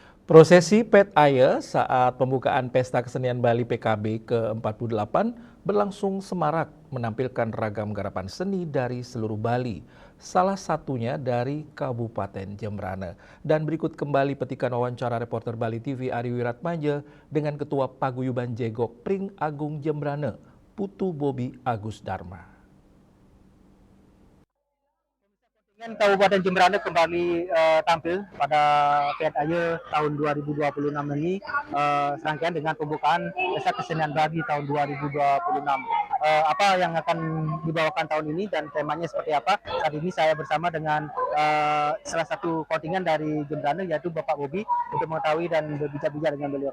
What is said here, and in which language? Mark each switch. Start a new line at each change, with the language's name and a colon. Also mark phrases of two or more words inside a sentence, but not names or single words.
Indonesian: Prosesi Pet Aye saat pembukaan Pesta Kesenian Bali PKB ke-48 berlangsung semarak menampilkan ragam garapan seni dari seluruh Bali, salah satunya dari Kabupaten Jembrana. Dan berikut kembali petikan wawancara reporter Bali TV Ari Wiratmaja dengan Ketua Paguyuban Jegok Pring Agung Jembrana, Putu Bobi Agus Dharma. Kabupaten Jembrana kembali tampil pada Pet Aye tahun 2026 ini, serangkaian dengan pembukaan Pesta Kesenian Bali tahun 2026. Apa yang akan dibawakan tahun ini dan temanya seperti apa? Saat ini saya bersama dengan salah satu kontingen dari Jembrana, yaitu Bapak Bobi, untuk mengetahui dan berbicara dengan beliau.